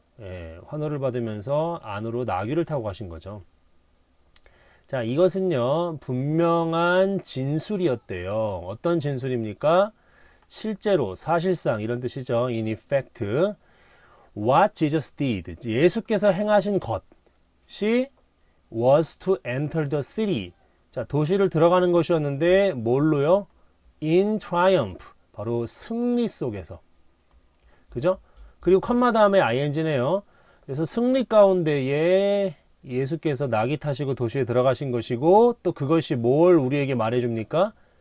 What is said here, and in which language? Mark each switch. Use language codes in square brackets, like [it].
[ko] 예, 환호를 받으면서 안으로 나귀를 타고 가신 거죠. 자, 이것은요, 분명한 진술이었대요. 어떤 진술입니까? 실제로, 사실상, 이런 뜻이죠. [en] In effect, what Jesus did. [ko] 예수께서 행하신 것이 was to enter the city. 자, 도시를 들어가는 것이었는데, 뭘로요? In triumph. 바로 승리 속에서. 그죠? 그리고 컴마 다음에 ing네요. 그래서 승리 가운데에 예수께서 나귀 타시고 도시에 들어가신 것이고, 또 그것이 뭘 우리에게 말해줍니까?